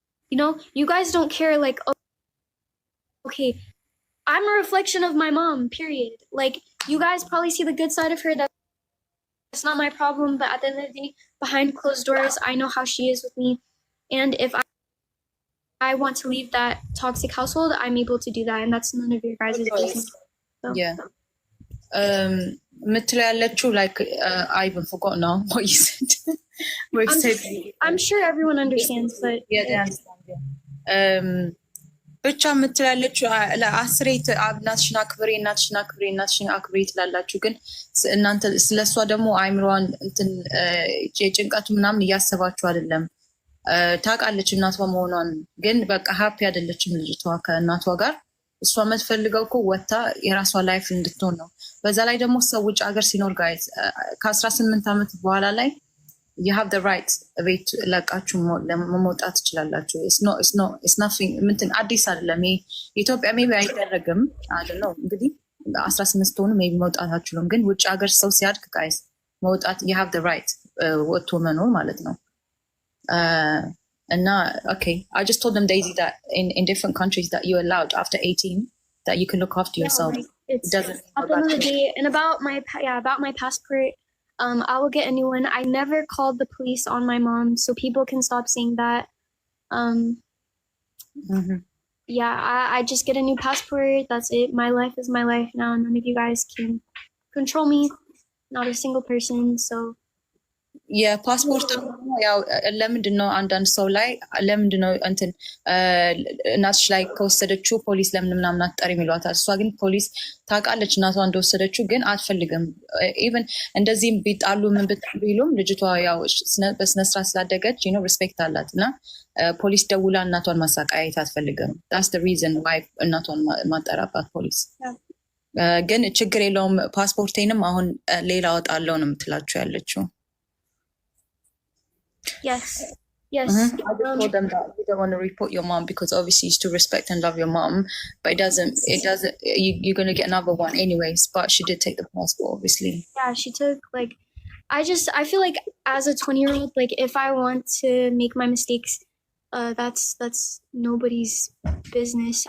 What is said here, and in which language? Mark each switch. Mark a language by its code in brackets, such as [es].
[en] you know you guys don't care like okay I'm a reflection of my mom period like you guys probably see the good side of her that's not my problem but at the end of the day behind closed doors I know how she is with me and if I want to leave that toxic household, I'm able to do that, and that's none of your guys' business. So. Yeah. Like I even forgot now what you said. I'm sure everyone understands, but yeah, they understand. Yeah. [am] ብቻ የምትላለች ለአስሬት እናትሽን አክብሬ እናትሽን አክብሬ እናትሽን አክብሬ ትላላችሁ። ግን እናንተ ስለሷ ደግሞ አይምሯን እንትን የጭንቀቱ ምናምን እያሰባችሁ አይደለም። ታውቃለች እናቷ መሆኗን፣ ግን በቃ ሀፒ አይደለችም ልጅቷ ከእናቷ ጋር። እሷ የምትፈልገው እኮ ወታ የራሷ ላይፍ እንድትሆን ነው። በዛ ላይ ደግሞ ሰው ውጭ ሀገር ሲኖር ጋይዝ ከ18 ዓመት በኋላ ላይ የሀብ ደ ራይት ቤት ለቃችሁ መውጣት ትችላላችሁ። ምንትን አዲስ አይደለም። ኢትዮጵያ ሜቢ አይደረግም አይደለው እንግዲህ 18 ሆኑ ሜቢ መውጣት አችሉም። ግን ውጭ ሀገር ሰው ሲያድግ ጋይዝ መውጣት የሀብ ደ ራይት ወጥቶ መኖር ማለት ነው። እና [en] okay, I just told them, Daisy, that in different countries that you're allowed after 18 that you can look after yourself. It doesn't at the end of the day. And about my passport, I will get a new one. I never called the police on my mom, so people can stop saying that. Yeah, I just get a new passport. That's it. My life is my life now. None of you guys can control me. Not a single person. So [am] የፓስፖርት ያው ለምንድን ነው አንዳንድ ሰው ላይ ለምንድን ነው እንትን እናትሽ ላይ ከወሰደችው ፖሊስ ለምን ምናምን አትጠሪም ይሏታል። እሷ ግን ፖሊስ ታውቃለች እናቷ እንደወሰደችው፣ ግን አትፈልግም። ኢቨን እንደዚህም ቢጣሉ ምን ቢሉም ልጅቷ ያው በስነስርዓት ስላደገች ሪስፔክት አላት እና ፖሊስ ደውላ እናቷን ማሳቃየት አትፈልግም። ዳስ ዘ ሪዝን ዋይ እናቷን ማጠራባት ፖሊስ። ግን ችግር የለውም ፓስፖርቴንም አሁን ሌላ ወጣለው ነው የምትላቸው ያለችው። [en] Yes. I just told them that you don't want to report your mom because obviously you still respect and love your mom, but it doesn't. You're gonna get another one anyways. But she did take the passport, obviously. Yeah, she took I feel like as a 20-year-old, like if I want to make my mistakes, that's nobody's business.